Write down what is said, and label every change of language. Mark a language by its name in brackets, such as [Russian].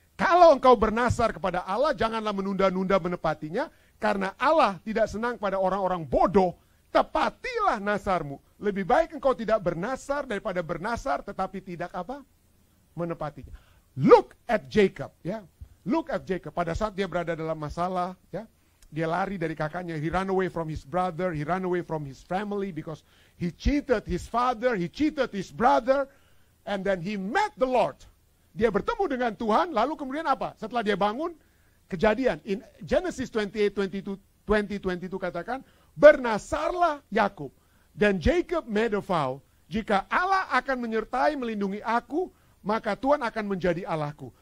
[Indonesian] Kalau engkau bernasar kepada Allah, janganlah menunda-nunda menepatinya, karena Allah tidak senang pada orang-orang bodoh. Tepatilah nasarmu. Lebih baik engkau tidak bernasar daripada bernasar tetapi tidak apa? Menepatinya. [English] Look at Jacob, ya. Look at Jacob. [Indonesian] Pada saat dia berada dalam masalah, ya, dia lari dari kakaknya. [English] He ran away from his brother. He ran away from his family because he cheated his father. He cheated his brother. And then he met the Lord. [Indonesian] Dia bertemu dengan Tuhan. Lalu kemudian apa? Setelah dia bangun, kejadian. In Genesis 28:22 katakan, bernasarlah Yakub. Dan [English] Jacob made a vow. [Indonesian] Jika Allah akan menyertai melindungi aku, maka Tuhan akan menjadi Allahku.